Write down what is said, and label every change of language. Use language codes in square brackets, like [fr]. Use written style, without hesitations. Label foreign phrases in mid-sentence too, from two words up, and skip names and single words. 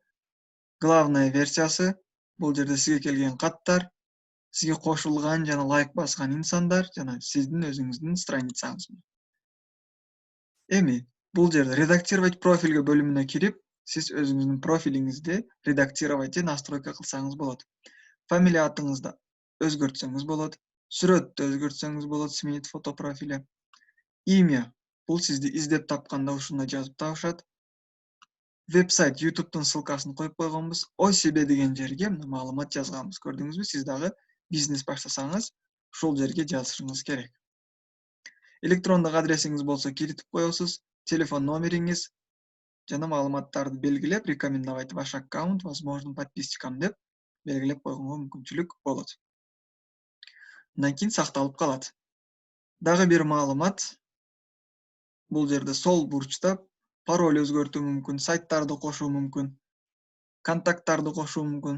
[ky] Главная версиясы, бул жерде сизге келген каттар, сизге кошулган жана лайк баскан инсандар жана сиздин өзүңүздүн страницаңыз. Эми бул жерде [ru] редактировать профильге [ky] бөлүмүнө кирип, сиз өзүңүздүн профилиңизди редактировать же настройка кылсаңыз болот. Фамилия атыңызды өзгөртсөңүз болот, сүрөттү өзгөртсөңүз болот, [ru] сменить фото профиля. [ky] Имя, бул сизди издеп тапканда ушундай жазып табышат. веб-сайт YouTube'тун ссылкасын коюп койгонбуз. Ой себе деген жерге маалымат жазганбыз. Көрдүңүзбү? Сиз дагы бизнес баштасаңыз, ушул жерге жазышыңыз керек. Электрондук адресиңиз болсо киритип коесуз, телефон номериңиз жана маалыматтарды белгилеп, [ru] рекомендовать ваш аккаунт, возможно, подписчикам [ky] деп белгилеп койгонго мүмкүнчүлүк болот. Андан кийин сакталып калат. Дагы бир маалымат, бул жерде сол бурчта пароль өзгөртүү мүмкүн, сайттарды кошуу мүмкүн, контакттарды кошуу мүмкүн.